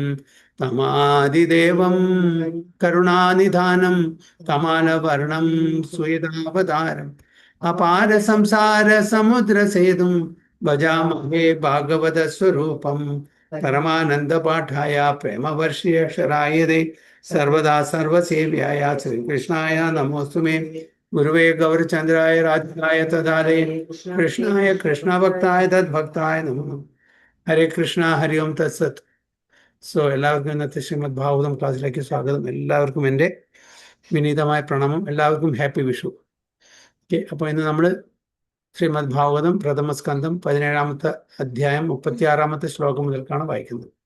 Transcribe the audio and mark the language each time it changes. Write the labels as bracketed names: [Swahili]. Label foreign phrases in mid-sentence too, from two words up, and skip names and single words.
[Sanskrit] तमादिदेवं करुणानिधानं कमालवर्णं सुयदावतारम् अपार संसार समुद्र सेतुं भजामहे भागवत स्वरूपं परमानंद पाठाय प्रेम वर्षीय दे सर्वदा सर्वसेव्याय श्रीकृष्णाय नमोस्तुमे गुरुवे गौरचंद्राय राधिकाय तदालये कृष्णाय कृष्णभक्ताय तद्भक्ताय नमः। ഹരേ കൃഷ്ണ ഹരി ഓം തത്സത്. [Malayalam] സോ എല്ലാവർക്കും ഇന്നത്തെ ശ്രീമദ് ഭാഗവതം ക്ലാസ്സിലേക്ക് സ്വാഗതം. എല്ലാവർക്കും എൻ്റെ വിനീതമായ പ്രണാമം. എല്ലാവർക്കും ഹാപ്പി വിഷു. ഓക്കെ, അപ്പോൾ ഇന്ന് നമ്മൾ ശ്രീമദ് ഭാഗവതം പ്രഥമസ്കന്ധം 17-ാമത്തെ അധ്യായം 36-ാമത്തെ ശ്ലോകം മുതൽക്കാണ് വായിക്കുന്നത്.